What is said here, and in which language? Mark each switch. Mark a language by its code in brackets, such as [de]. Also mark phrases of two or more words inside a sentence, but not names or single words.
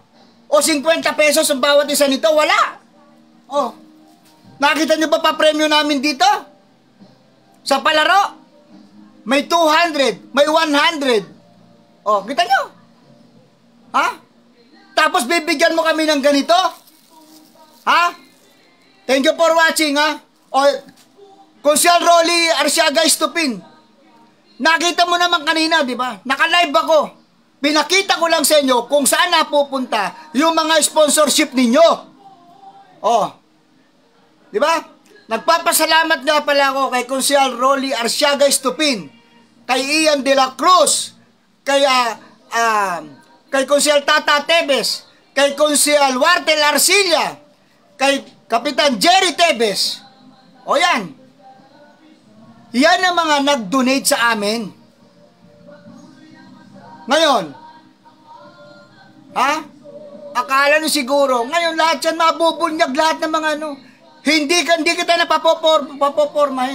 [tl] O 50 pesos ang bawat isa nito? Wala. Nakita nyo ba pa-premyo namin dito? Sa palaro? May 200, may 100. Kita nyo? Tapos bibigyan mo kami ng ganito? [en] Thank you for watching, [tl] Konsyal Rolly Arsiaga Estupin. Nakita mo naman kanina, di ba? Naka-live ako. Pinakita ko lang sa inyo kung saan napupunta yung mga sponsorship ninyo. Di ba? Nagpapasalamat nga pala ako kay Konsyal Rolly Arsiaga Estupin, kay Ian de la Cruz, kay Konsyal Tata Tebes, kay Konsyal Wartel Arcilla, kay Kapitan Jerry Tebes. Yan. Yan ang mga nag-donate sa amin. Ngayon, akala nyo siguro, ngayon lahat yan mabubunyag, lahat ng mga hindi kita na papopormahin.